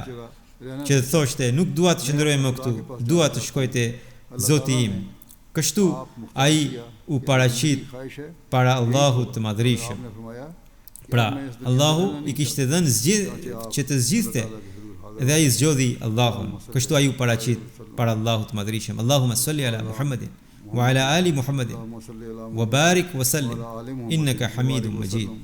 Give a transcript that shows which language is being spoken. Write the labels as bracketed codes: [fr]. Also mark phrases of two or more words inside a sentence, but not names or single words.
[sq] Që thoshte: "Nuk dua të qëndroj më këtu, dua të shkoj te Zoti im." Kështu ai u paraqit para Allahut të madhërisëm. Pra, Allahu I kishte dhënë që të zgjidhte dhe ai zgjodhi Allahun. Kështu ai u paraqit para Allahut të madhërisëm. [ar] اللهم صل على محمد وعلى آل محمد وبارك وسلم إنك حميد مجيد.